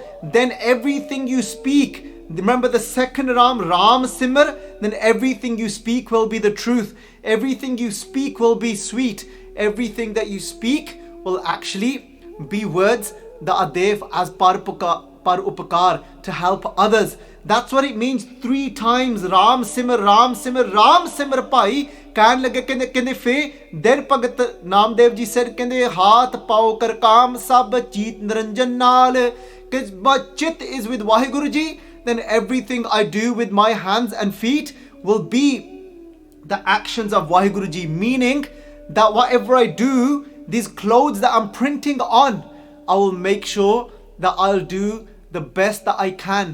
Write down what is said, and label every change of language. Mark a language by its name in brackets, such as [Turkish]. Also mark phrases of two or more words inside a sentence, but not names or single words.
[English] Then everything you speak, remember the second [Punjabi] ਰਾਮ, ਰਾਮ ਸਿਮਰ, [English] then everything you speak will be the truth. Everything you speak will be sweet. Everything that you speak will actually be words that are there as [Punjabi] ਪਰ ਉਪਕਾਰ, [English] to help others. That's what it means 3 times. [Punjabi] ਰਾਮ ਸਿਮਰ, ਰਾਮ ਸਿਮਰ, ਰਾਮ ਸਿਮਰ ਭਾਈ। ਕਹਾਂ ਲਗੇ ਕੇਂਦੇ ਫੇ. [English] Then Bhagat Namdev Ji said, [Punjabi] ਕੇਂਦੇ ਹਾਥ ਪਾਓ ਕਰ ਕਾਮ ਸਭ ਚੀਤ ਨਿਰੰਜਨ ਨਾਲ. [English] Because my chit is with Vaheguru Ji, then everything I do with my hands and feet will be the actions of Vaheguru Ji. Meaning that whatever I do, these clothes that I'm printing on, I will make sure that I'll do the best that I can.